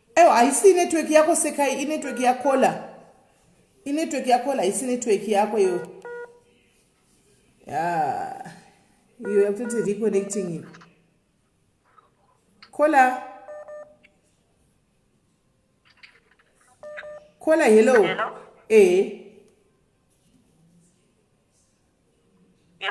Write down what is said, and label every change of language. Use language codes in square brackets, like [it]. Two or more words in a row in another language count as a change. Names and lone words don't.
[sw] haisi network yako Sekai, network ya Kola. Network ya Kola haisi network yako yo. [en] Yeah. You have to reconnecting it. Kola. Kola, hello. Hello. Yep.